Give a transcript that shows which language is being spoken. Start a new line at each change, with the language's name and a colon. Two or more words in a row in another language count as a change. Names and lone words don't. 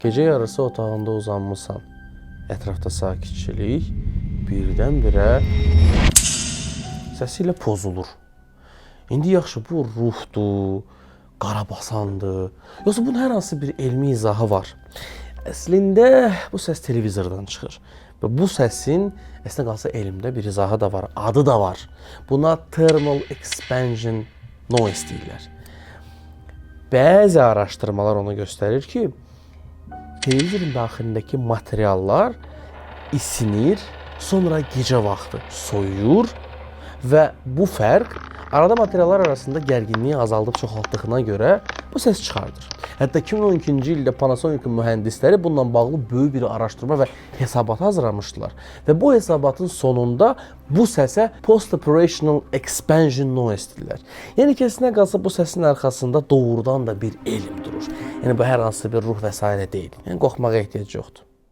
Azerbaijani: Gecə yarısı otağında uzanmısan, ətrafda sakitçilik birdən-birə səsi ilə pozulur. İndi yaxşı, bu ruhdur, qarabasandır, yoxsa bunun hər hansı bir elmi izahı var. Əslində bu səs televizordan çıxır və bu səsin əslində qalsa elmdə bir izahı da var, adı da var. Buna
English: thermal expansion noise
Azerbaijani: deyirlər. Bəzi araşdırmalar onu göstərir ki, televizorun daxilindəki materiallar isinir, sonra gecə vaxtı soyuyur və bu fərq arada materiallar arasında gərginliyi azaldıb çoxaltdığına görə bu səs çıxardır. Hətta 2012-ci ildə Panasonic mühəndisləri bununla bağlı böyük bir araşdırma və hesabat hazırlamışdılar. Və bu hesabatın sonunda bu səsə
English: post-operational expansion noise
Azerbaijani: deyirlər. Yəni kəsinə qalsa bu səsin arxasında doğrudan da bir elm durur. Yəni bu hər hansı bir ruh və s. deyil. Yəni qorxmağa ehtiyac yoxdur.